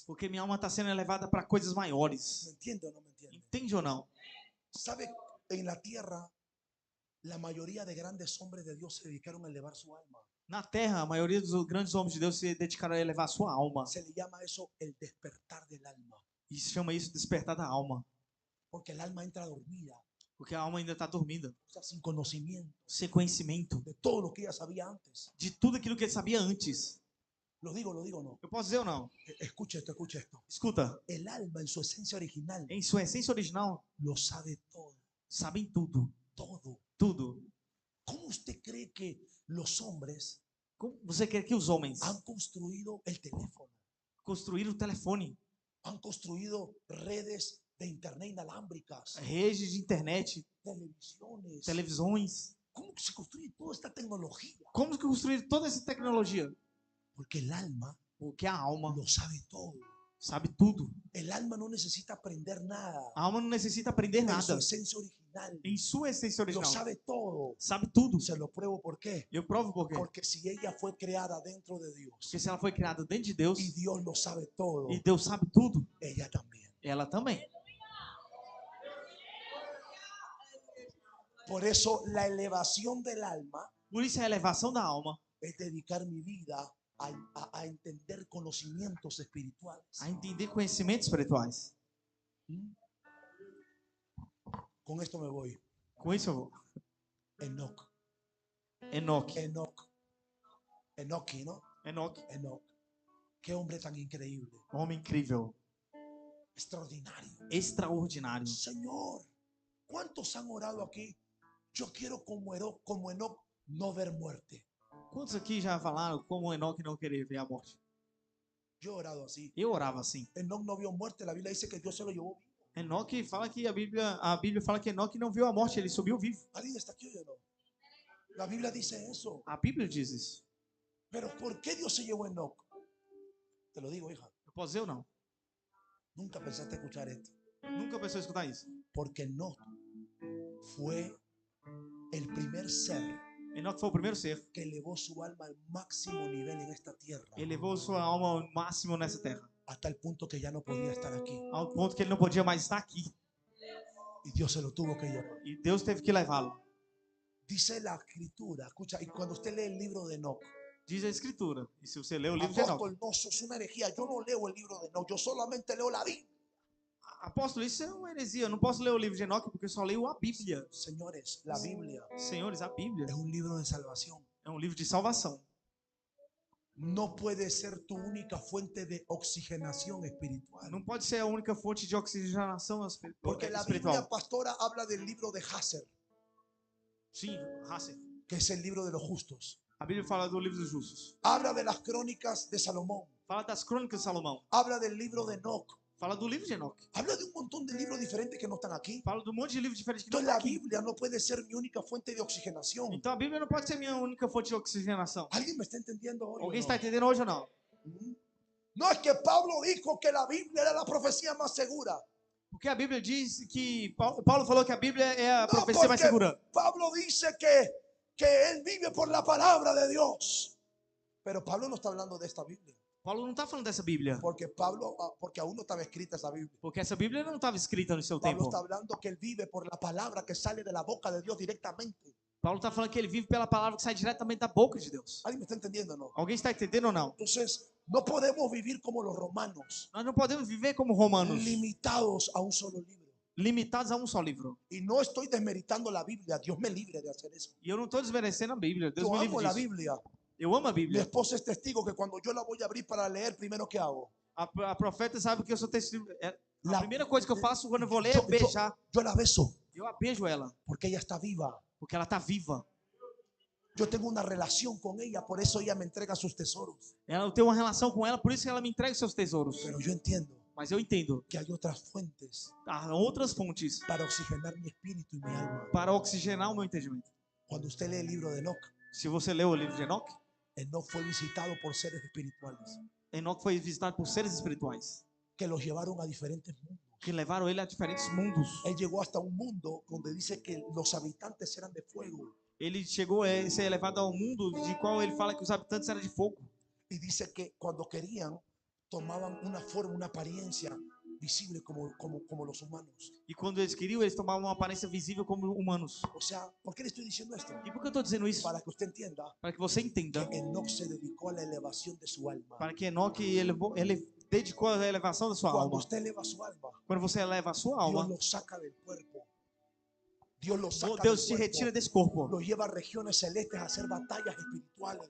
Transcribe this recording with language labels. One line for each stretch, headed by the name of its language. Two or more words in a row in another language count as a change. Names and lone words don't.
Portuguese: Porque minha alma está sendo elevada para coisas
Spanish: ¿Me
Portuguese: maiores.
Spanish: entiende o no me entiende?
Portuguese: Entende ou não?
Spanish: ¿Sabe? En la tierra, la mayoría de grandes hombres de Dios se dedicaron a elevar su alma.
Portuguese: Na terra, a maioria dos grandes homens de Deus se dedicaram a elevar a sua alma.
Spanish: Se le llama eso el despertar del alma.
Portuguese: E se chama isso de despertar da alma.
Spanish: Porque el alma entra dormida,
Portuguese: Porque a alma ainda está dormindo.
Spanish: o sea, sin conocimiento
Portuguese: Sem conhecimento
Spanish: de todo lo que ella sabía antes.
Portuguese: de tudo aquilo que ele sabia antes.
Spanish: Lo digo o no.
Portuguese: Eu posso dizer ou não?
Spanish: Escuche esto, escuche esto.
Portuguese: Escuta,
Spanish: El alma en su esencia original
Portuguese: em sua essência original,
Spanish: lo sabe todo,
Portuguese: sabem tudo.
Spanish: todo.
Portuguese: Tudo.
Spanish: ¿Cómo usted cree que los hombres
Portuguese: Como você quer que os homens
Spanish: han construido el teléfono?
Portuguese: construíram o telefone,
Spanish: Han construido redes de internet inalámbricas,
Portuguese: redes de internet,
Spanish: televisiones.
Portuguese: televisões?
Spanish: ¿Cómo se construye toda esta tecnología?
Portuguese: Como que construíram toda essa tecnologia?
Spanish: Porque el alma
Portuguese: Porque a alma
Spanish: lo sabe todo.
Portuguese: sabe tudo.
Spanish: El alma no necesita aprender nada.
Portuguese: A alma não necessita aprender
Spanish: En su
Portuguese: nada.
Spanish: esencia original
Portuguese: Em sua essência
Spanish: lo
Portuguese: original,
Spanish: sabe todo.
Portuguese: sabe tudo.
Spanish: Se lo pruebo, ¿por qué?
Portuguese: Eu provo por quê.
Spanish: Porque si ella fue creada dentro de Dios
Portuguese: Porque se ela foi criada dentro de Deus
Spanish: y Dios lo sabe todo,
Portuguese: e Deus sabe tudo,
Spanish: ella también.
Portuguese: ela também.
Spanish: Por eso la elevación del alma
Portuguese: Por isso a elevação da alma,
Spanish: es dedicar mi vida a entender conocimientos espirituales.
Portuguese: a entender conhecimentos espirituais.
Spanish: Con esto me voy.
Portuguese: Com isso eu vou.
Spanish: Enoch.
Portuguese: Enoque.
Spanish: Enochi, ¿no?
Portuguese: Enoque,
Spanish: Enoch. Qué hombre tan increíble.
Portuguese: homem incrível,
Spanish: Extraordinario.
Portuguese: extraordinário.
Spanish: Señor, ¿cuántos han orado aquí? Yo quiero como Enoch no ver muerte.
Portuguese: Quantos aqui já falaram como Enoque não queria ver a morte?
Spanish: Yo he orado así.
Portuguese: Eu orava assim.
Spanish: Enoch no vio muerte. La Biblia dice que Dios se lo llevó vivo.
Portuguese: Enoque fala que a Bíblia fala que Enoque não viu a morte, ele subiu vivo.
Spanish: ¿Alguien está aquí o no? La Biblia dice eso.
Portuguese: A Bíblia diz isso.
Spanish: Pero ¿por qué Dios se llevó a Enoc? Te lo digo, hija.
Portuguese: Eu posso dizer ou não?
Spanish: Nunca pensaste escuchar esto.
Portuguese: Nunca pensou em escutar isso.
Spanish: Porque Enoc fue el primer ser
Portuguese: Enoque foi o primeiro ser.
Spanish: que elevó su alma al máximo nivel en esta tierra.
Portuguese: Ele levou sua alma ao máximo nessa terra.
Spanish: Hasta el punto que ya no podía estar aquí.
Portuguese: Ao ponto que ele não podia mais estar aqui.
Spanish: Y Dios se lo tuvo que llevar.
Portuguese: E Deus teve que levá-lo.
Spanish: Dice la escritura, escucha, y cuando usted lee el libro de Enoc,
Portuguese: Diz a escritura. E se você ler o livro de Enoque.
Spanish: apóstol, no, eso es una herejía. Yo no leo el libro de Enoc, yo solamente leo la Biblia.
Portuguese: Apóstolo, isso é uma heresia. Eu não posso ler o livro de Enoque porque eu só leio a Bíblia.
Spanish: Señores, la Biblia
Portuguese: Senhores, a Bíblia
Spanish: es un libro de salvación.
Portuguese: é um livro de salvação.
Spanish: No puede ser tu única fuente de oxigenación espiritual.
Portuguese: Não pode ser a única fonte de oxigenação
Spanish: Porque la
Portuguese: espiritual.
Spanish: Biblia pastora habla del libro de Hazer,
Portuguese: Sim, Hasser.
Spanish: que es el libro de los justos.
Portuguese: A Bíblia fala do livro dos justos.
Spanish: Habla de las crónicas de Salomón.
Portuguese: Fala das crônicas de Salomão.
Spanish: Habla del libro de Enoc.
Portuguese: Fala do livro de Enoque.
Spanish: Habla de un montón de libros diferentes que no están aquí.
Portuguese: Fala de um monte de livros diferentes que não
Spanish: Entonces
Portuguese: estão
Spanish: la
Portuguese: aqui.
Spanish: Biblia no puede ser mi única fuente de oxigenación.
Portuguese: Então a Bíblia não pode ser minha única fonte de oxigenação.
Spanish: ¿Alguien me está entendiendo hoy?
Portuguese: Alguém
Spanish: o
Portuguese: está
Spanish: no?
Portuguese: entendendo hoje ou não?
Spanish: No, es que Pablo dijo que la Biblia era la profecía más segura.
Portuguese: Porque a Bíblia diz que Paulo falou que a Bíblia é a
Spanish: No,
Portuguese: profecia mais
Spanish: porque
Portuguese: segura.
Spanish: Pablo dice que él vive por la palabra de Dios. Pero Pablo no está hablando de esta Biblia.
Portuguese: Paulo não está falando dessa Bíblia.
Spanish: Porque aún no estaba escrita esa Biblia.
Portuguese: Porque essa Bíblia não estava escrita no seu
Spanish: Pablo
Portuguese: tempo.
Spanish: está hablando que él vive por la palabra que sale de la boca de Dios directamente.
Portuguese: Paulo está falando que ele vive pela palavra que sai diretamente da boca de Deus.
Spanish: ¿Alguien me está entendiendo o no?
Portuguese: Alguém está entendendo ou não?
Spanish: Entonces, no podemos vivir como los romanos,
Portuguese: Nós não podemos viver como romanos,
Spanish: limitados a un solo libro.
Portuguese: limitados a um só livro.
Spanish: Y no estoy desmeritando la Biblia. Dios me libre de hacer eso.
Portuguese: E eu não estou desmerecendo a Bíblia. Deus
Spanish: Yo
Portuguese: me
Spanish: amo
Portuguese: livre
Spanish: la
Portuguese: disso.
Spanish: Biblia.
Portuguese: Eu amo a
Spanish: Mi
Portuguese: Bíblia.
Spanish: esposa es testigo que cuando yo la voy a abrir para leer, primero ¿qué hago?
Portuguese: A profeta sabe que eu sou testemunho. A
Spanish: La-
Portuguese: primeira coisa que eu faço quando eu vou ler
Spanish: Yo-
Portuguese: é beijar.
Spanish: Yo la beso
Portuguese: Eu a beijo ela,
Spanish: porque ella está viva.
Portuguese: porque ela está viva.
Spanish: Yo tengo una relación con ella, por eso ella me entrega sus tesoros.
Portuguese: Eu tenho uma relação com ela, por isso que ela me entrega os seus tesouros.
Spanish: Pero yo entiendo
Portuguese: Mas eu entendo.
Spanish: que hay otras fuentes
Portuguese: Há outras fontes
Spanish: para oxigenar mi espíritu y mi alma.
Portuguese: para oxigenar o meu entendimento.
Spanish: Cuando usted lee el libro de Enoc,
Portuguese: Se você leu o livro de Enoque,
Spanish: Enoc fue visitado por seres espirituales
Portuguese: Enoque foi visitado por seres espirituais
Spanish: que los llevaron a diferentes mundos.
Portuguese: que levaram ele a diferentes mundos.
Spanish: Él llegó hasta un mundo donde dice que los habitantes eran de fuego.
Portuguese: Ele chegou a ser levado ao mundo de qual ele fala que os habitantes eram de fogo.
Spanish: Y dice que cuando querían, tomaban una forma, una apariencia visible como los humanos.
Portuguese: E quando eles queriam, eles tomavam uma aparência visível como humanos.
Spanish: O sea, ¿por qué le estoy diciendo esto?
Portuguese: E por que eu estou dizendo isso?
Spanish: Para que usted entienda
Portuguese: Para que você entenda.
Spanish: que Enoc se dedicó a la elevación de su alma.
Portuguese: Para que Enoque ele dedicou a elevação da sua
Spanish: Cuando
Portuguese: alma.
Spanish: usted eleva su alma,
Portuguese: Quando você eleva a sua
Spanish: Dios
Portuguese: alma,
Spanish: lo saca del cuerpo. Dios lo saca
Portuguese: Deus te
Spanish: del
Portuguese: retira
Spanish: cuerpo.
Portuguese: desse corpo.
Spanish: Lo lleva a regiones celestes a hacer batallas espirituales.